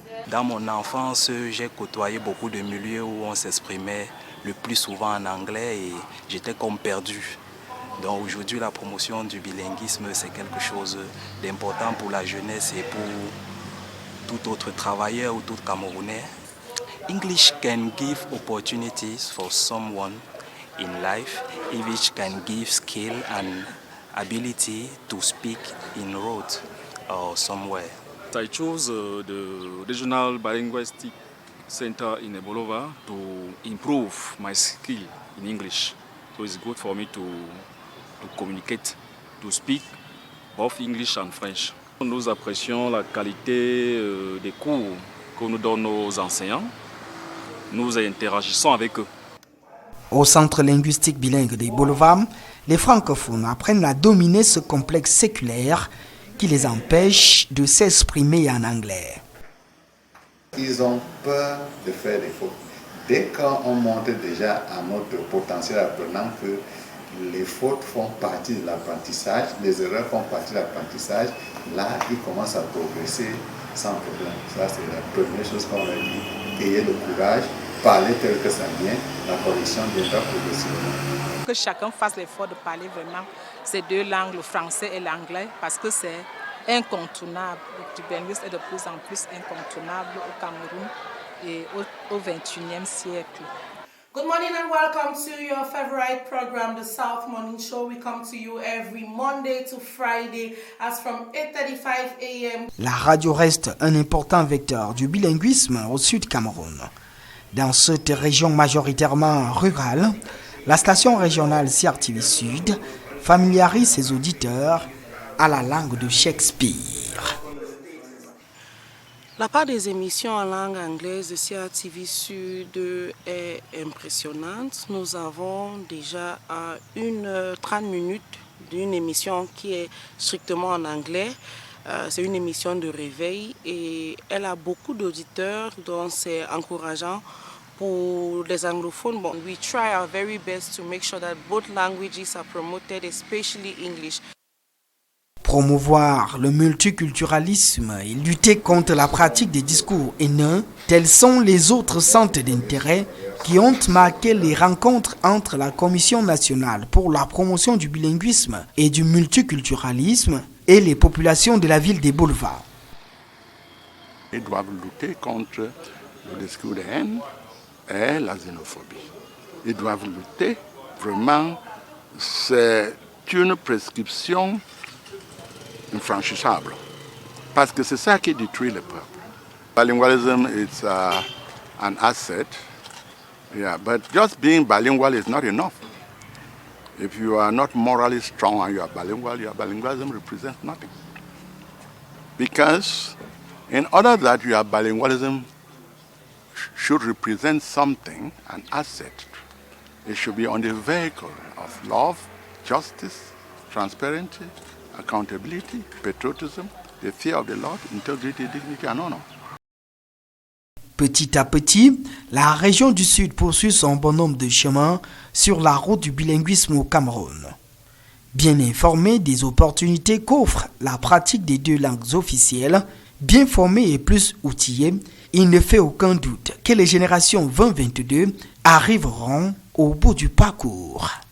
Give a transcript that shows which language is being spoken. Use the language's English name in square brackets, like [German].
[French] Dans mon enfance, j'ai côtoyé beaucoup de milieux où on s'exprimait le plus souvent en anglais et j'étais comme perdu. Donc aujourd'hui, la promotion du bilinguisme, c'est quelque chose d'important pour la jeunesse et pour tout autre travailleur ou tout Camerounais. [English] English can give opportunities for someone in life, which can give skill and ability to speak in road or somewhere. I chose the Regional Bilinguistic Center in Ebolova to improve my skill in English. So it's good for me to communicate, to speak both English and French. [French] Nous apprécions la qualité des cours que nous donnent nos enseignants. Nous interagissons avec eux. Au centre linguistique bilingue de Bolova, les francophones apprennent à dominer ce complexe séculaire qui les empêche de s'exprimer en anglais. Ils ont peur de faire des fautes. Dès qu'on montre déjà à notre potentiel apprenant que les fautes font partie de l'apprentissage, les erreurs font partie de l'apprentissage, là, ils commencent à progresser sans problème. Ça, c'est la première chose qu'on a dit. Ayez le courage parler tel que ça vient, la correction viendra progressivement. Que chacun fasse l'effort de parler vraiment ces deux langues, le français et l'anglais, parce que c'est incontournable. Le bilinguisme est de plus en plus incontournable au Cameroun et au XXIe siècle. [English] Good morning and welcome to your favorite program, the South Morning Show. We come to you every Monday to Friday as from 8:35 a.m. [French] La radio reste un important vecteur du bilinguisme au Sud Cameroun. Dans cette région majoritairement rurale, la station régionale CRTV Sud familiarise ses auditeurs à la langue de Shakespeare. La part des émissions en langue anglaise de CRTV Sud est impressionnante. Nous avons déjà 30 minutes d'une émission qui est strictement en anglais. C'est une émission de réveil et elle a beaucoup d'auditeurs, donc c'est encourageant pour les anglophones. [English] Bon, we try our very best to make sure that both languages are promoted, especially English. [French] Promouvoir le multiculturalisme et lutter contre la pratique des discours haineux, tels sont les autres centres d'intérêt qui ont marqué les rencontres entre la Commission nationale pour la promotion du bilinguisme et du multiculturalisme et les populations de la ville des Boulevards. Ils doivent lutter contre le discours de haine et la xénophobie. Ils doivent lutter, vraiment, c'est une prescription infranchissable. Parce que c'est ça qui détruit le peuple. [English] Bilingualism is an asset, yeah, but just being bilingual is not enough. If you are not morally strong and you are bilingual, your bilingualism represents nothing. Because in order that your bilingualism should represent something, an asset, it should be on the vehicle of love, justice, transparency, accountability, patriotism, the fear of the Lord, integrity, dignity and honor. [French] Petit à petit, la région du Sud poursuit son bonhomme de chemin sur la route du bilinguisme au Cameroun. Bien informé des opportunités qu'offre la pratique des deux langues officielles, bien formé et plus outillé, il ne fait aucun doute que les générations 2022 arriveront au bout du parcours.